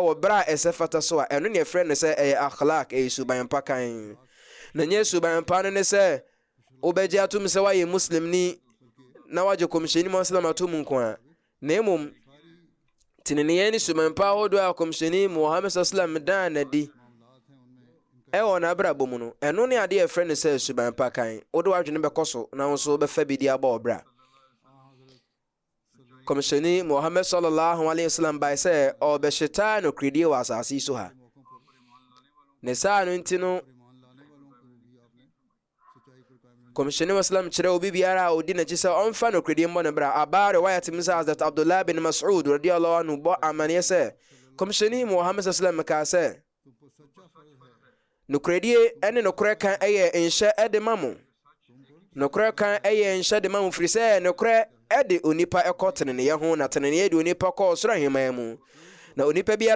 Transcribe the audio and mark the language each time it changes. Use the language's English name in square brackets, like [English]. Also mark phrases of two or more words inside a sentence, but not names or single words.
[Akan] wɔ bra a ɛsɛ fata so a ɛno ne ɛfrɛ no sɛ ɛyɛ akhlaq ɛyɛ suban pa kan na nyɛ suban pa no ne sɛ wobɛgye atom sɛ woayɛ muslimni na wagye kɔmhyɛni Muslim atom nko a na mmom teneneyɛ ne suban pa ahodoɔ a kɔmhyɛni Muhammad sallam daa nadi ɛwɔ n'abrabɔ mu no ɛno ne adeɛ ɛfrɛ no sɛ suban pa kan wode w'adwene bɛkɔ so na wo nso bɛfa bi di abɔ ɔbra kɔmhyɛni Muhammad [Arabic] صلى الله عليه وسلم [Akan] bae sɛ ɔbɛhyetaa nokoredie wɔ asase yi so ha ne saa no nti no kɔmhyɛni wasallam kyerɛ obi biara a ɔdi n'akyi sɛ ɔmfa nokoredie mmɔ ne bra abaare wayatim sɛ Hazrat Abdullah bin Mas'ud [Arabic] رضي الله عنه [Akan] bɔ amanneɛ sɛ kɔmhyɛni Muhammad sallam kaa sɛ nokoredie ɛne nokorɛ kan ɛyɛ nhyɛ ɛde ma mo nokorɛ kan ɛyɛ nhyɛ de ma mo firi sɛ nokorɛ ɛde onipa ɛkɔ teneneyɛ ho na teneneyɛ de onipa kɔ ɔsoro ahemman mu na onipa biara